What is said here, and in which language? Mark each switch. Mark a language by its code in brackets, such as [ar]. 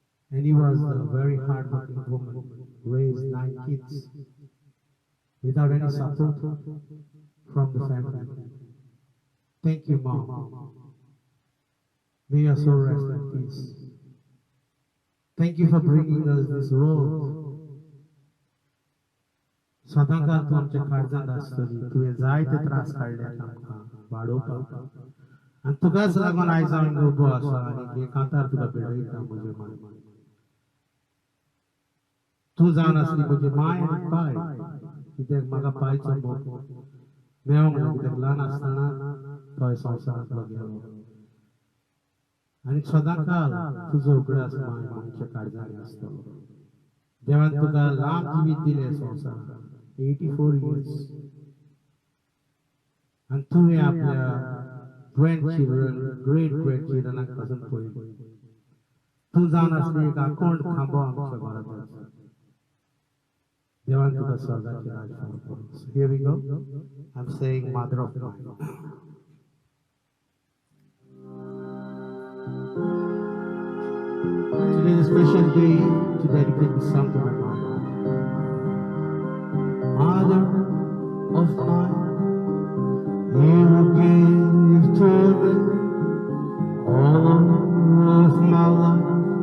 [en] And he was a very hard-working woman, raised 9 kids without any support from the family. Thank you, Mom. May your soul rest in peace. Thank you for bringing us this road. [kok] सदांकाळ तू आमच्या काळजांत आसतली, तुवें जायते त्रास काडल्यात आमकां वाडोवपाक, आनी तुकाच लागून आयज हांव उबो आसा आनी हे कांतार तुका भिडयता म्हजे मान. तूं जावन आसली म्हजी माय आनी पाय, कित्याक म्हाका पायचो मोग मेळोंक ना, कित्याक ल्हान आसतना तो ह्या संवसारांतलो गेलो. आनी सदांकाळ तुजो उगडास माय आमच्या काळजांत आसतलो. देवान तुका लांब जिवीत दिलें संवसारांत, [en] 84 years. And [kok] तुवें आपल्या [en] grandchildren, great grandchildren [kok] पासून पळयलें. तूं जावन आसली एक आकोंड खांबो आमच्या बरोबर. देवान तुका स्वर्गाचें राज फावो करूं. [en] So here we go. I'm saying mother of mine. Today is a special day to dedicate this song to my mother. Mother of mine, you gave to me all of my life.